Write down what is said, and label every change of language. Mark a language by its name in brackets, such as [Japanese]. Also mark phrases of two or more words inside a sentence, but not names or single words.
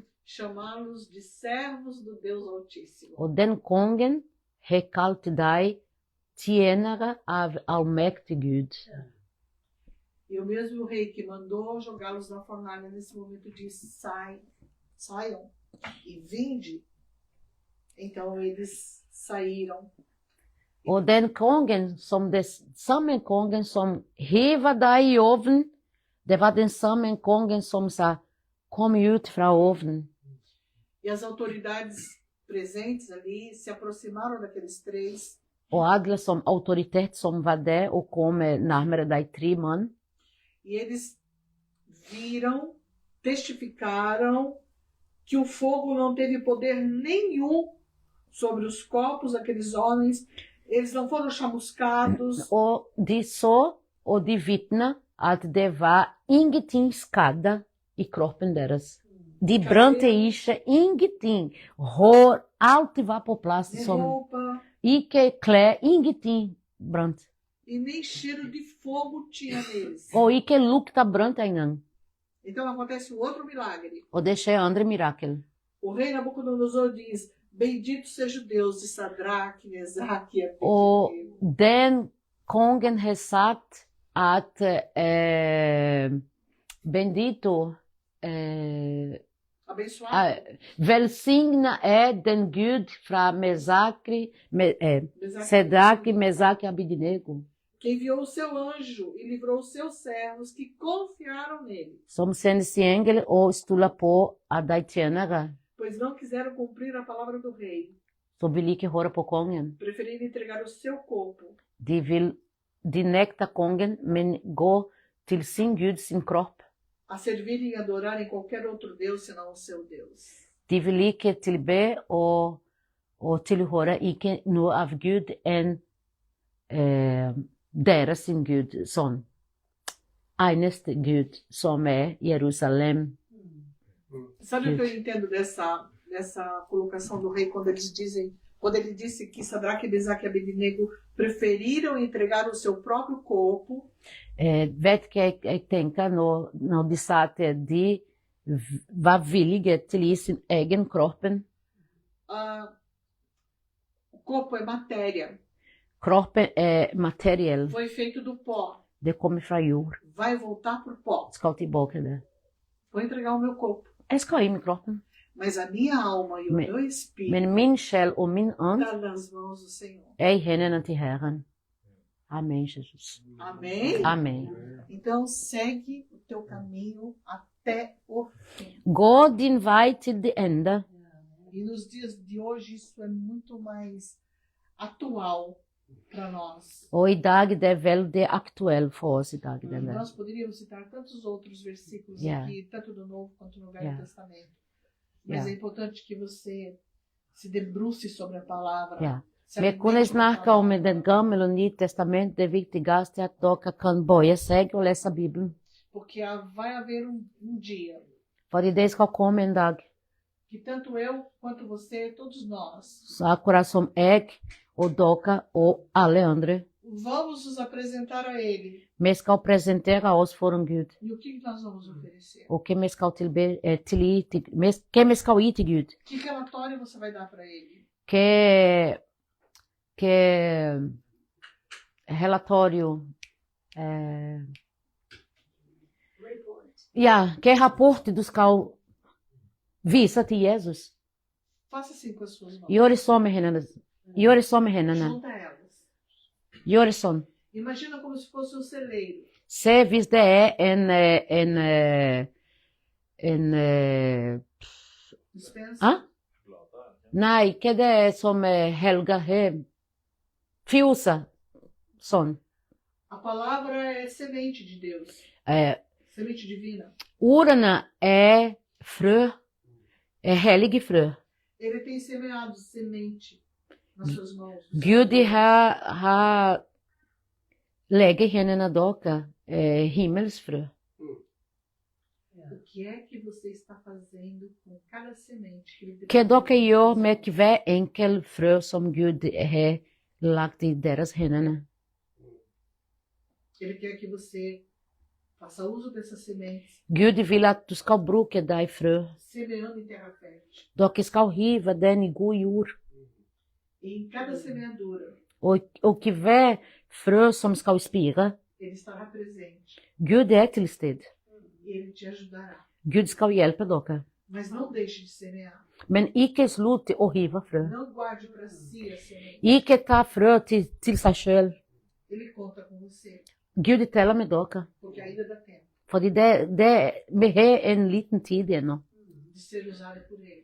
[Portuguese] chamá-los de servos do Deus Altíssimo. [Norwegian] og den kongen har kalt deg tjenere av allmektig Gud. [Portuguese] E o mesmo rei que mandou jogá-los na fornalha nesse momento disse: saiam e vinde. Então eles saíram. [Norwegian] Og den kongen som det samme kongen som hever deg i ovnen, det var den samme kongen som sa, kom ut fra ovnen. [Portuguese] E as autoridades presentes ali se aproximaram daqueles três [Norwegian] Og alle som autoritet som var der, og kom nærmere de tre mann, [Portuguese] e eles viram, testificaram que o fogo não teve poder nenhum sobre os corpos daqueles homens. Eles não foram chamuscados, [Norwegian] og de så, og de vitna, at det var ingenting skada i kroppen deres. De brante ikke ingenting. Hår, alt var på plass. de Som, [Portuguese] roupa, [Norwegian] ikke klær, ingenting brant. [Portuguese] e nem cheiro de fogo tinha neles. [Norwegian] Og ikke lukta brant engang. [Portuguese] Então acontece um outro milagre. [Norwegian] Og det skjer andre mirakel. [Portuguese] O rei Nabucodonosor diz: bendito seja o Deus de Sadraque, Mesaque e [Norwegian] Og Abednego. den kongen har sagt at bendito [Portuguese] Abençoado. [Norwegian] velsigna er den Gud fra Mesakri, Sedraque, [Portuguese] Mesaque e Abednego, Que enviou o seu anjo e livrou os seus servos que confiaram nele, [Norwegian] som sender sin engel og stoler på at de tjenere, [Portuguese] pois não quiseram cumprir a palavra do rei, [Norwegian] som vil ikke høre på kongen. [Portuguese] preferindo entregar o seu corpo [Norwegian] De nekter kongen, men gå til sin Gud, sin kropp. [Portuguese] a servirem e adorarem qualquer outro Deus senão o seu Deus. [Norwegian] De vil ikke tilbe og tilhøre ikke noe av Gud enn deres sin Gud, sånn. Eneste Gud som er Jerusalem. [Portuguese] Sabe o que eu entendo dessa colocação do rei quando ele disse que Sadraque, Mesaque e Abednego preferiram entregar o seu próprio corpo [Norwegian] Vet hva jeg tenker når de sa at de var villige til å gi sin egen kroppen. [Portuguese] O corpo é matéria, [Norwegian] Kroppen er materiell. [Portuguese] foi feito do pó, [Norwegian] Det kommer fra jord. [Portuguese] vai voltar para o pó. [Norwegian] Skal tilbake det. [Portuguese] Vou entregar o meu corpo. [Norwegian] Jeg skal gi meg kroppen. [Portuguese] Mas a minha alma e o meu espírito [Norwegian] Men min sjel og min ånd [Portuguese] está nas mãos do Senhor. [Norwegian] er i hendene til Herren. Amen, Jesus. [Portuguese] Amém? [Norwegian] Amen. [Portuguese] Então segue o teu caminho até o fim. [Norwegian] Gå din vei til det ende. [Portuguese] E nos dias de hoje isso é muito mais atual. para nós. [Norwegian] Og i dag, det er veldig aktuelt for oss i dag. Denne. [Portuguese] Nós poderíamos citar tantos outros versículos [English] Yeah. [Portuguese] aqui, tanto do Novo quanto no Velho [English] Yeah. [Portuguese] Testamento. Mas [English] Yeah. [Portuguese] é importante que você se debruce sobre a palavra. [Norwegian] Ja. [Portuguese] se [Norwegian] Vi [Portuguese] alimente [Norwegian] kunne [Portuguese] da [Norwegian] snakke om [Portuguese] palavra, [Norwegian] Det gamle og nye testament. Det viktigste er at dere kan bøye seg og lese Bibelen. [Portuguese] Porque vai haver um dia [Norwegian] Fordi det skal komme en dag. [Portuguese] que tanto eu quanto você, todos nós, [Norwegian] Så akkurat som jeg og dere og alle andre, [Portuguese] vamos nos apresentar a Ele. [Norwegian] vi skal presentere oss foran Gud. [Portuguese] E o que nós vamos oferecer? [Norwegian] Og hva vi skal hva vi skal gi til Gud. [Portuguese] Que relatório você vai dar para Ele? Que relatório, [Norwegian] que rapport du skal vise til Jesus. [Portuguese] Faça assim com as suas mãos. [Norwegian] Gjør det sånn med hendene. Gjør det sånn med hendene. [Portuguese] Junta elas. [Norwegian] Gjør det sånn. [Portuguese] Imagina como se fosse um celeiro. [Norwegian] Se hvis det er [Portuguese] Dispensa. [Norwegian] Hæ? Nei, hva det er som Helga har? Fiosa. Sånn. [Portuguese] A palavra é semente de Deus. Semente divina. [Norwegian] Ordene er frø. Er hellige frø. [Portuguese] Ele tem semeado semente nas suas mãos. [Norwegian] Gud har lagt i hendene dere himmelsfrø. [Portuguese] O que é que você está fazendo com cada semente que ele [Norwegian] Hva dere gjør med hver enkel frø som Gud har lagt i deres hender? [Portuguese] Ele quer que você faça uso dessas sementes, [Norwegian] Gud vil at du skal bruke de frø. [Portuguese] semeando em terra fértil. [Norwegian] Dere skal hive den i god jord. [Portuguese] E em cada semeadura, [Norwegian] Og hver frø som skal spire, [Portuguese] ele estará presente. [Norwegian] Gud er til stede. [Portuguese] E ele te ajudará. [Norwegian] Gud skal hjelpe dere. [Portuguese] Mas não deixe de semear. [Norwegian] Men ikke slutt å hive frø. [Portuguese] Não guarde para si a semente. [Norwegian] Ikke ta frø til seg selv. [Portuguese] Ele conta com você, [Norwegian] Gud teller med dere. [Portuguese] porque ainda dá tempo [Norwegian] Fordi vi har en liten tid ennå. [Portuguese] de ser usado por ele,